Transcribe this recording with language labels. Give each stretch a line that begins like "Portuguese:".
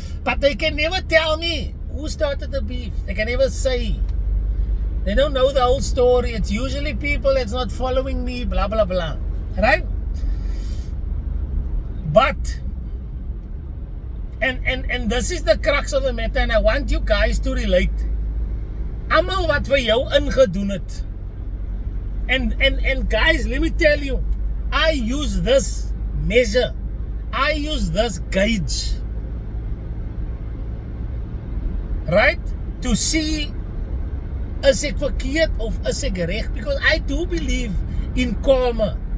English: But they can never tell me who started the beef. They can never say. They don't know the whole story. It's usually people that's not following me, blah, blah, blah. Right? But, and this is the crux of the matter, and I want you guys to relate.
Afrikaans: Almal wat vir jou ingedoen het.
English: And guys, let me tell you, I use this measure. I use this gauge. Right? To see,
Afrikaans: is ek verkeerd of is ek reg?
English: Because I do believe in karma.